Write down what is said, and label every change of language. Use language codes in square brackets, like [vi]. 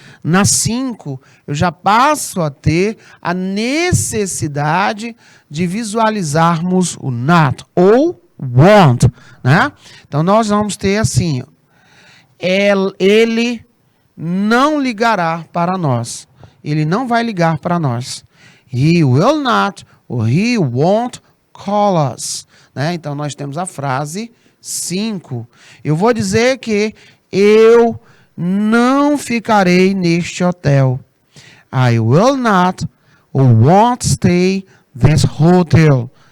[pt] Na 5, eu já passo a ter a necessidade de visualizarmos o not ou want, né? Então, nós vamos ter assim, ele não ligará para nós. Ele não vai ligar para nós. [en] He will not or he won't call us. [pt] Né? Então, nós temos a frase 5. Eu vou dizer que eu não ficarei neste hotel. [en] I will not or won't stay this hotel.